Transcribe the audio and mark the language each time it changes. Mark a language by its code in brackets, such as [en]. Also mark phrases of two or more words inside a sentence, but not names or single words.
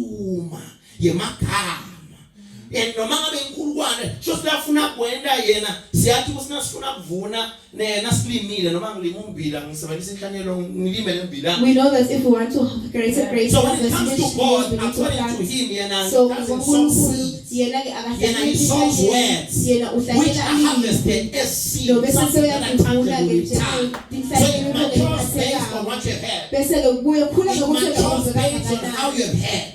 [ss] And no matter siyathi usinasifuna kuvuna nasilimile noma ngilima umbila ngisebenzisa inhlanyelo ngilime lembila. [en] We know that if we want to have greater grace, So when it comes to God, according to him, yena doesn't sow seeds. Yena he sows words which are harvested as seeds, something that are tangible with time. So it matures based on what you have. It matures based on how you have had.